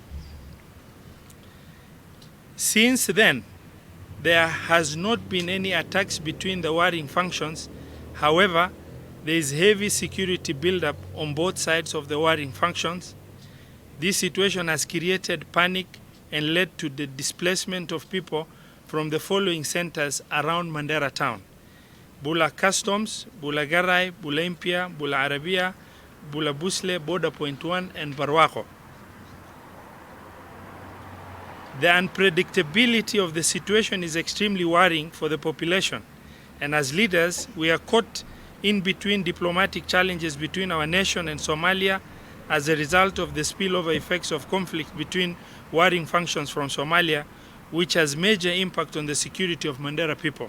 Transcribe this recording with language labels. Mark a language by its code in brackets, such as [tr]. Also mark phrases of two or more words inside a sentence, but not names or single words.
[en] Since then, there has not been any attacks between the warring factions. However, there is heavy security buildup on both sides of the warring factions. This situation has created panic and led to the displacement of people from the following centers around Madera town: Bula Customs, Bula Garai, Bula Impia, Bula Arabia, Bula Busle, Border Point 1, and Barwako. The unpredictability of the situation is extremely worrying for the population, and as leaders, we are caught in between diplomatic challenges between our nation and Somalia as a result of the spillover effects of conflict between warring factions from Somalia, which has major impact on the security of Madera people.